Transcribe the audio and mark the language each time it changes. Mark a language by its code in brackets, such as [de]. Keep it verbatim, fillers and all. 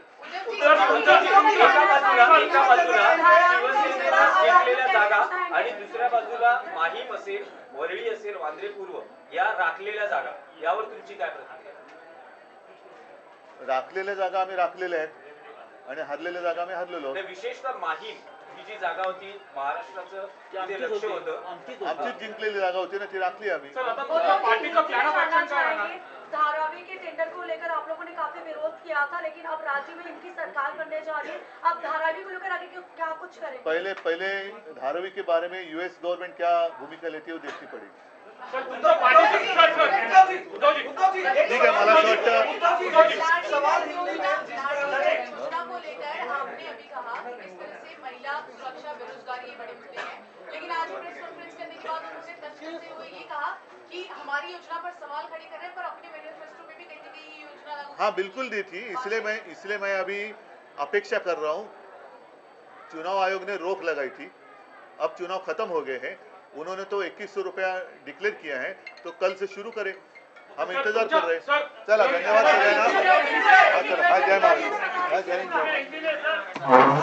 [mr] एका बाजूला एका बाजूला शिवसेनेला जिंकलेल्या जागा आणि दुसऱ्या बाजूला माहीम असेल, वरळी असेल, वांद्रे पूर्व या राखलेल्या जागा, यावर तुमची काय प्रतिक्रिया? राखलेल्या जागा आम्ही राखलेल्या आहेत आणि हरलेल्या जागा आम्ही हरलेलो आहोत. आणि विशेषतः माहीम ही जी जागा होती महाराष्ट्राचं तिथे लक्ष होतं. आमचीच जिंकलेली जागा होती ना, ती राखली आम्ही. [hi] सर आता पार्टी का प्लान ऑफ एक्शन क्या रहना है? धारावी के टेंडर को लेकर आप लोगों ने काफी विरोध किया था, लेकिन अब राज्य में इनकी सरकार बनने जा रही है. आप धारावी को लेकर आगे क्यों- क्या कुछ करेंगे? पहले पहले धारावी के बारे में यूएस गवर्नमेंट क्या भूमिका लेती है वो देखनी पड़ेगी. सर उद्धव पार्टी से सर सर उद्धव जी उद्धव जी, एक- ठीक है, [mr] मला असं वाटतं [hi] उद्धव जी, उद्धव जी, सवाल हिंदी में जिस तरह से- योजना को लेकर आपने अभी कहा कि किस तरह से महिला सुरक्षा बेरोजगारी ये बड़े मुद्दे हैं, लेकिन आज प्रेस कॉन्फ्रेंस करने के बाद उन्होंने तर्क देते हुए ये कहा कि हमारी योजना पर सवाल खड़े कर रहे हैं, पर अपने मैनिफेस्टो में भी कहीं ना कहीं ये योजना लागू हाँ बिल्कुल दी थी. इसलिए मैं इसलिए मैं अभी अपेक्षा कर रहा हूँ. चुनाव आयोग ने रोक लगाई थी, अब चुनाव खत्म हो गए हैं. उन्होंने तो इक्कीस सौ रुपया डिक्लेयर किया है, तो कल से शुरू करें. हम इंतजार कर रहे हैं. [mr] चला धन्यवाद सगळ्यांना. हा, चला. हा, जय महाराज. हा, जय हिंद, जय महाराज.